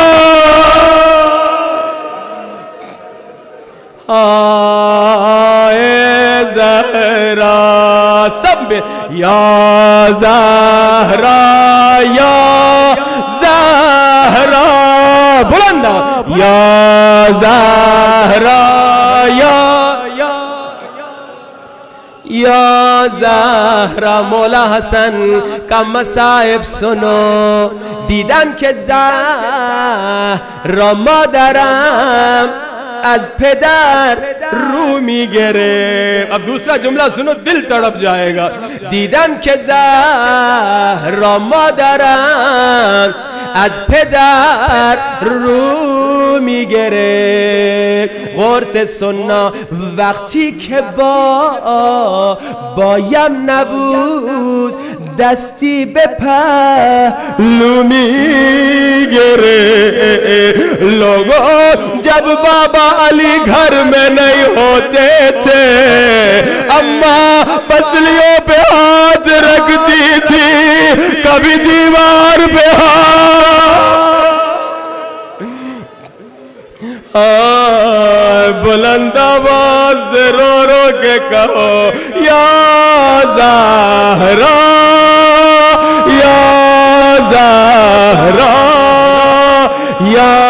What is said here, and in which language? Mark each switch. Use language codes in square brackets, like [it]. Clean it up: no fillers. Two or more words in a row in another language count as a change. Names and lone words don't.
[ur] ہائے زہرا، سب میں یا زہرا یا زہرا، بلند یا زہرا یا زہرا۔ مولا حسن کا مصائب سنو، [fa] دیدم که زهرا مادرم از پدر رو میگره. [ur] اب دوسرا جملہ سنو دل تڑپ جائے گا. [fa] دیدم که زهرا مادرم از پدر رو میگره. [ur] غور سے سننا [fa] وقتی که بایم نبود دستی به پهلو میگره. [ur] لوگوں جب بابا علی گھر میں نہیں ہوتے تھے اماں پسلیوں پہ ہاتھ رکھتی تھی, کبھی دیوار پہ بلند آواز سے رو رو کے کہو یا زہرا یا زہرا یا.